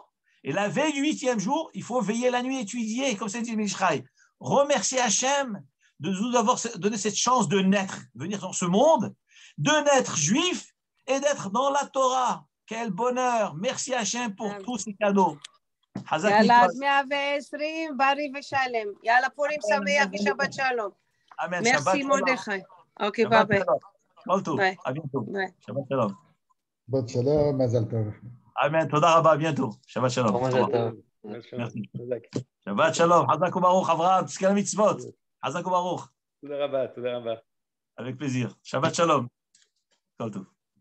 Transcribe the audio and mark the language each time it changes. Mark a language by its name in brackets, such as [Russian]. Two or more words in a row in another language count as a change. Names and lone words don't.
[French] Et la veille du 8e jour, il faut veiller la nuit, étudier, comme c'est dit Mishraï. Remercier Hachem de nous avoir donné cette chance de naître, venir dans ce monde, de naître juif et d'être dans la Torah. Quel bonheur! Merci Hachem pour tous ces cadeaux. [Hebrew] יאללה, עד 120, בריא ושלם. יאללה, פורים שמח ושבת שלום. Amen. [French] Merci Mordechai. [English] Ok, bye bye. Bye. [French] À bientôt. [English] Bye. [Hebrew] שבת שלום. שבת שלום, מזל טוב. אמן. תודה רבה, [French] à bientôt. [Hebrew] שבת שלום. Merci. שבת שלום. חזק וברוך, Avraham, תזכה למצוות. חזק וברוך. תודה רבה, תודה רבה. [French] Avec plaisir. [Hebrew] שבת שלום. כל טוב.